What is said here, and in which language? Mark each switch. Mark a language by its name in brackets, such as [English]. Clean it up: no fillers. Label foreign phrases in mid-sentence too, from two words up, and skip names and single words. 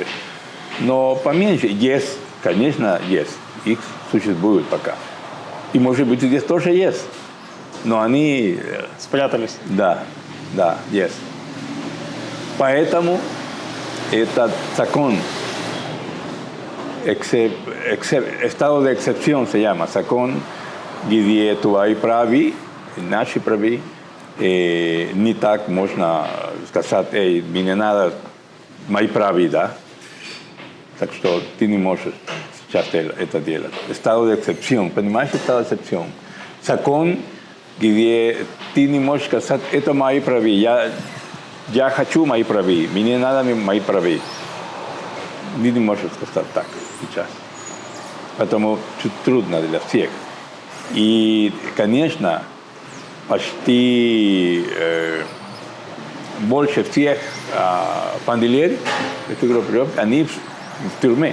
[Russian] Но поменьше. Есть, конечно, есть. Их существует пока. И, может быть, здесь тоже есть. Но они... Спрятались. Да, есть. Поэтому этот закон, [Spanish] estado de excepción se llama, [Russian] закон, где твои правы, наши правы, не так можно сказать, мне надо мои правы, да? Так что ты не можешь сейчас это делать. [Spanish] Estado de excepción, понимаешь, estado de excepción. [Russian] Закон, где ты не можешь сказать, это мои правы, я хочу мои правы, мне надо мои правы. Ты не можешь сказать так сейчас. Поэтому чуть трудно для всех. И, конечно, почти больше всех панделеров, они в тюрьме.